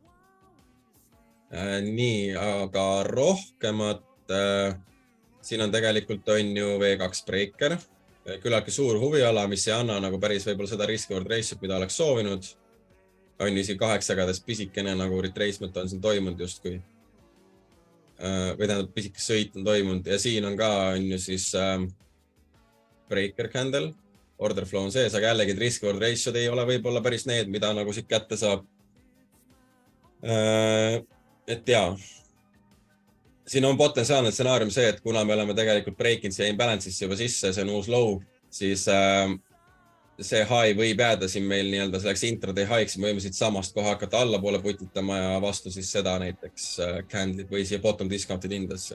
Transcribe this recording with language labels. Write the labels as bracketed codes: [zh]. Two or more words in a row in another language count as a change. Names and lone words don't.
[et] Nii, aga rohkemat, siin on tegelikult on ju V2 breaker, küllaki suur huviala, mis ei anna nagu päris võib-olla seda [en] risk-reward ratio't, [et] mida oleks soovinud. On ju siin 8 jagades pisikene nagu retracement on siin toimunud justkui. Või tähendab pisikes sõit on toimunud ja siin on ka on ju siis [en] breaker candle, order flow [et] on sees, aga jällegi [en] risk-reward ratio'd [et] ei ole võib-olla päris need, mida nagu siit kätte saab. Et jaa, siin on potentsiaalne stsenaarium see, et kuna me oleme tegelikult breakinud siia imbalance'isse juba sisse, see on uus low, siis see high võib jääda siin meil nii-öelda selleks [en] intraday high'ks, [et] me võime siit samast koha hakata allapoole putitama ja vastu siis seda näiteks candle'id või siia [en] bottom discounted [et] hindesse.